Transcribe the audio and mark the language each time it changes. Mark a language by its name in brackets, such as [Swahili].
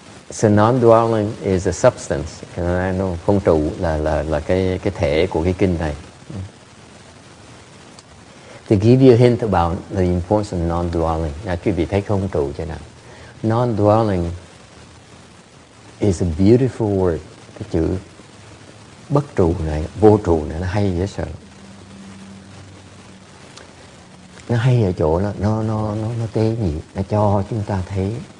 [English] So non-dwelling is a substance. [Vietnamese] Không trụ là cái thể của cái kinh này. [English] To give you a hint about the importance of non-dwelling. [Vietnamese] Quý vị thấy không trụ cho nào. [English] Non-dwelling is a beautiful word. [Vietnamese] Cái chữ bất trụ này, vô trụ này nó hay dễ sợ. Nó hay ở chỗ nó tế nhị, nó cho chúng ta thấy